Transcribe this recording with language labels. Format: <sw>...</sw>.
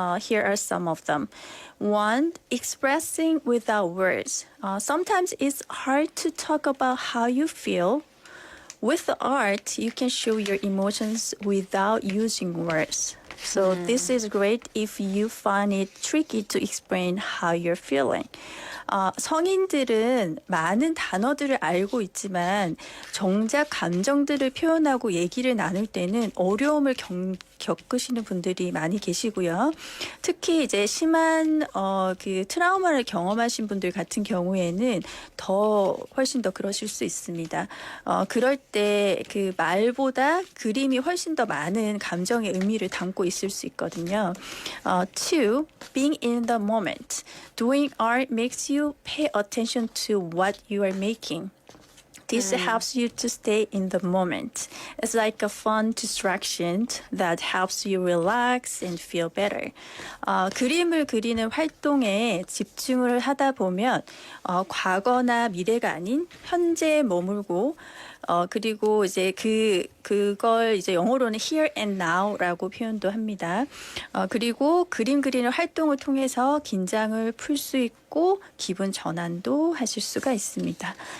<en>Here are some of them. One, expressing without words. Sometimes it's hard to talk about how you feel. With the art, you can show your emotions without using words. So this is great if you find it tricky to explain how you're feeling.</en> <ko>성인들은 많은 단어들을 알고 있지만 정작 감정들을 표현하고 얘기를 나눌 때는 어려움을 겪으시는 분들이 많이 계시고요. 특히 이제 심한 그 트라우마를 경험하신 분들 같은 경우에는 훨씬 더 그러실 수 있습니다. 그럴 때 그 말보다 그림이 훨씬 더 많은 감정의 의미를 담고 있을 수 있거든요.</ko> <en>Two, being in the moment. Doing art makes you pay attention to what you are making. This helps you to stay in the moment. It's like a fun distraction that helps you relax and feel better.</en> <ko>그림을 그리는 활동에 집중을 하다 보면 과거나 미래가 아닌 현재에 머물고 그리고 이제 그걸 이제 영어로는</ko> <en>here and now</en> <ko>라고 표현도 합니다. 그리고 그림 그리는 활동을 통해서 긴장을 풀 수 있고 기분 전환도 하실 수가 있습니다.</ko>